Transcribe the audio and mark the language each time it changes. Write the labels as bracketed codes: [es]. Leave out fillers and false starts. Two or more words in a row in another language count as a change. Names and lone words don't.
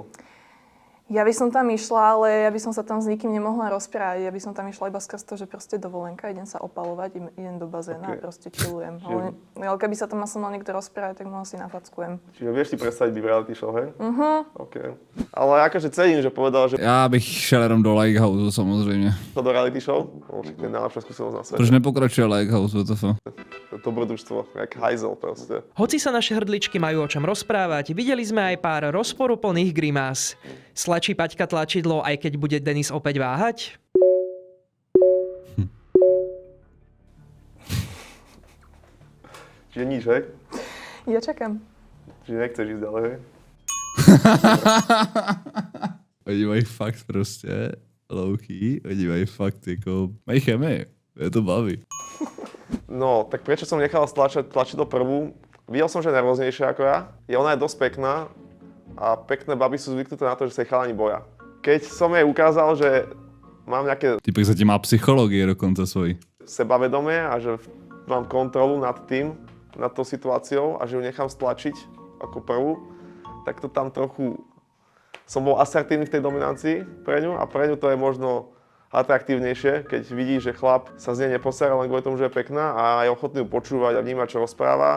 [sk] ja by som tam išla, ale ja by som sa tam s nikým nemohla rozprávať. Ja by som tam išla iba skrz to, že proste dovolenka, idem sa opalovať, idem do bazéna a proste chillujem. Ale keby sa tam so mnou niekto rozprávať, tak mu asi nafackujem. Čiže vieš si predstaviť byť v reality show, hej? OK. Ale akože cením, že povedal, že [cs] Já bych šel jenom do Likehouse samozřejmě. [sk] to do reality show, to je najlepšia skúsenosť na svete. [cs] Proč nepokračuje Likehouse, WTF? [sk] To dobrodružstvo, jak hajzel proste. Hoci sa naše hrdličky majú o čom rozprávať, videli sme aj pár rozporuplných grimás. Stlačí Paťka tlačidlo, aj keď bude Denis opäť váhať? Čiže nič, hej? Ja čakám. Čiže nechceš ísť ďalej, hej? [cs] Oni mají fakt prostě low-key, oni mají fakt jako, mají chemii, je to baví. [sk] No, tak prečo som nechal tlačidlo prvú? Videl som, že je nervóznejšia ako ja. Ona je dosť pekná a pekné baby sú zvyknuté na to, že sa ich chalani boja. Keď som jej ukázal, že mám nejaké [cs] Týpek zatím má psychologii dokonce svojí. [sk] sebavedomie a že mám kontrolu nad tým, nad tou situáciou a že ju nechám stlačiť ako prvú, tak to tam trochu som bol asertívny v tej dominancii pre ňu a pre ňu to je možno atraktívnejšie, keď vidí, že chlap sa z nej neposera len kvôli tomu, že je pekná a je ochotný ju počúvať a vnímať, čo rozpráva.